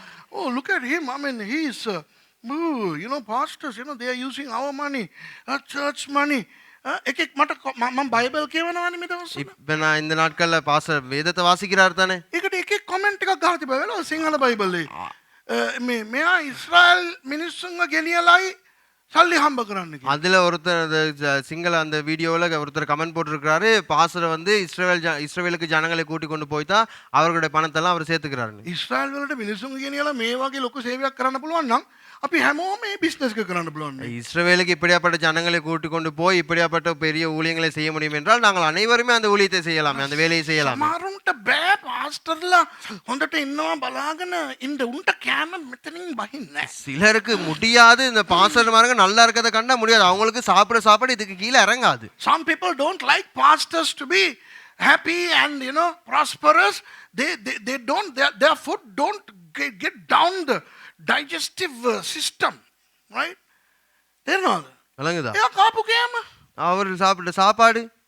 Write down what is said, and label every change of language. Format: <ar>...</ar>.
<en>Oh, look at him. I mean, he's you know, pastors, you know, they are using our money, church money.</en> <si>එකෙක් මට මම Bible කියවනවානේ මේ දවස්වල.</si> <ta>இப்ப நான் இந்த நாட்கள்ல பாஸ்டர் வேதத்தை வாசிக்கிறார் தானே.</ta> <si>ඒකට එකෙක් කමෙන්ට් එකක් ගහලා තිබ්බා වෙලා සිංහල බයිබලේ. මෙයා ඉස්රායල් මිනිස්සුන්ව ගෙනියලයි සල්ලි හම්බ කරන්න කියලා.</si> <ta>அதுல ஒருத்தர் சிங்கள அந்த வீடியோவில் ஒருத்தர் கமெண்ட் போட்டிருக்கிறாரு பாஸ்டர் வந்து இஸ்ரேலுக்கு ஜனங்களை கூட்டி கொண்டு போய் தான் அவர்களுடைய பணத்தெல்லாம் அவர் சேர்த்துக்கிறாரு.</ta> <si>ඉස්රායල් වලට මිනිස්සුන්ව ගෙනියලා මේ වගේ ලොකු සේවයක් කරන්න පුළුවන් නම් අපි හැමෝම මේ බිස්නස් එක කරන්න පුළුවන්.</si> <ta>இஸ்ரவேலுக்கு இப்படியாப்பட்ட ஜனங்களை கூட்டி கொண்டு போய் இப்படியாப்பட்ட பெரிய ஊழியங்களை செய்ய முடியும் என்றால் நாங்கள் அனைவருமே அந்த ஊழியத்தை செய்யலாமே, அந்த வேலையை செய்யலாம்.</ta> <si>සමහරුන්ට බෑ පාස්ටර්ලා හොඳට ඉන්නවා බලාගෙන ඉන්න උන්ට කෑම මෙතනින් බහින්නේ.</si> <ta>சிலருக்கு முடியாது, இந்த பாஸ்டர்மாருங்க நல்லா இருக்கதை கண்டா முடியாது, அவங்களுக்கு சாப்பிட சாப்பாடு இதுக்கு கீழே இறங்காது.</ta> <en>Some people don't like pastors to be happy and, you know, prosperous. They don't, their food don't get down the digestive system, right?</en> <si>තේරෙනවද?</si> <ta>விளங்குதா?</ta> <si>එයා කාපු කෑම</si> <ta>அவர் சாப்பிட்ட சாப்பாடு</ta>